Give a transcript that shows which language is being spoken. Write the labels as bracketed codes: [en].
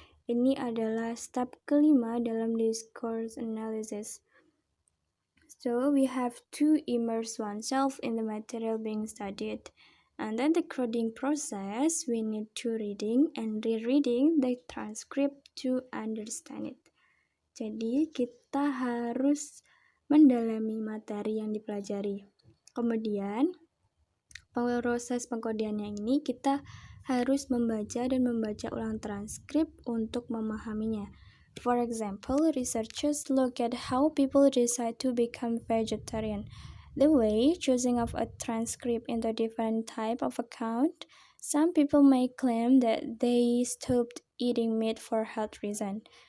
[id] Ini adalah step kelima dalam discourse analysis. [en] So we have to immerse oneself in the material being studied. And then the coding process, we need to reading and rereading the transcript to understand it. [id] Jadi kita harus mendalami materi yang dipelajari. Kemudian proses pengkodeannya ini kita harus membaca dan membaca ulang transkrip untuk memahaminya. [en] For example, researchers look at how people decide to become vegetarian. The way choosing of a transcript into different type of account, some people may claim that they stopped eating meat for health reason.